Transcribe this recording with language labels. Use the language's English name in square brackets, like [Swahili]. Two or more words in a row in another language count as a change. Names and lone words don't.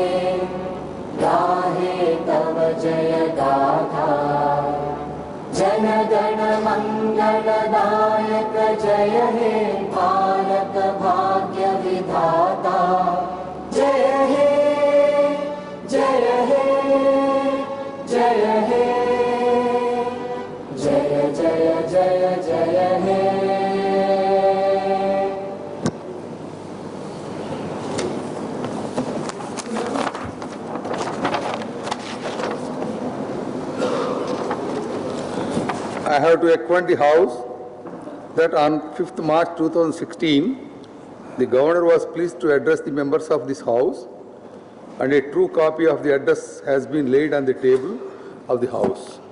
[Bangla] গাহে তব জয় গাথা জনগণ মঙ্গলদায়ক জয় হে ভারত ভাগ্য বিধাতা জয় হে জয় হে জয় হে জয় জয় জয় জয় হে. [English] I have to acquaint the House that on 5th March 2016, the Governor was pleased to address the members of this House, and a true copy of the address has been laid on the table of the House.